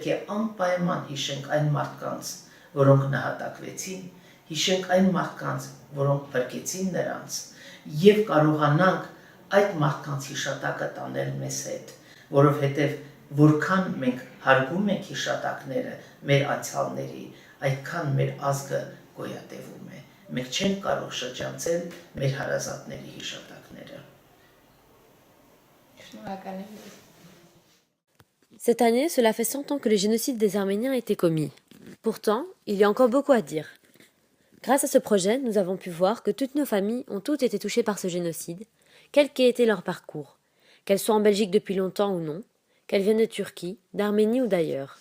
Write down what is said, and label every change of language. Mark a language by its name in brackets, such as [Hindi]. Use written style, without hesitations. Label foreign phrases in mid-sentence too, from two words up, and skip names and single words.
[Armenian] է անպայման հիշենք այն մարդկանց, որոնք նահատակվեցին, հիշենք այն մարդկանց, որոնք փրկեցին նրանց, եւ կարողանանք այդ մարդկանց հիշատակը տանել մեզ հետ, որովհետեւ որքան մենք հարգում ենք հիշատակները մեր անցյալների, այդքան մեր ազգը գոյատևում է։ Մենք չենք կարող շրջանցել մեր հարազատների հիշատակները։ Շնորհակալ եմ։ [French] Cette année, cela fait 100 ans que le génocide des Arméniens a été commis. Pourtant, il y a encore beaucoup à dire. Grâce à ce projet, nous avons pu voir que toutes nos familles ont toutes été touchées par ce génocide, quel qu'ait été leur parcours, qu'elles soient en Belgique depuis longtemps ou non, qu'elles viennent de Turquie, d'Arménie ou d'ailleurs.